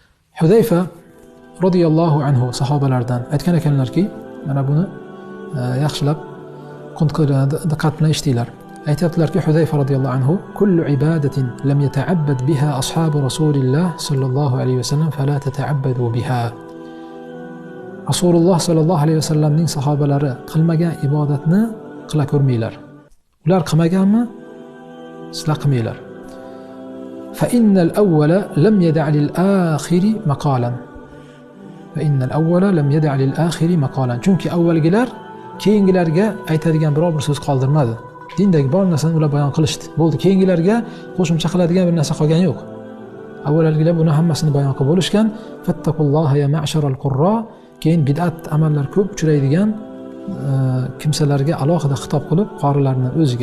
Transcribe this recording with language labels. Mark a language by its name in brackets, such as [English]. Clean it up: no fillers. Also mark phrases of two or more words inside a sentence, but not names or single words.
[Uzbek] Hudayfa [Arabic] رضي الله عنه [Uzbek] sahobalardan aytgan ekanlarki, mana buni yaxshilab diqqat bilan eshitinglar. [Arabic] Aytayaptilarki, Hudayfa رضي الله عنه: "كل عبادة لم يتعبد بها أصحاب رسول الله صلى الله عليه وسلم فلا تتعبدوا بها." [Uzbek] Rasululloh [Arabic] sallallohu alayhi vasallamning [Uzbek] sahobalari qilmagan ibodatni qila ko'rmanglar. Ular qilmaganmi? Sizlar qilmanglar. [Arabic] فإن الأول لم يدع للآخر مقالا. فإن الأول لم يدع للآخر مقالا. [Uzbek] Chunki avvalgilar keyingilarga aytadigan biror bir so'z qoldirmadi. Dindagi bor narsani ular bayon qilishdi. Bo'ldi, keyingilarga qo'shimcha qiladigan bir narsa qolgani yo'q. Avvalgilar buni hammasini bayon qilib bo'lishgan. [Arabic] فاتقوا الله يا معشر القراء. [Uzbek] Keyin bid'at amallar ko'p uchraydigan kimsalarga alohida xitob qilib, qorilarni o'ziga.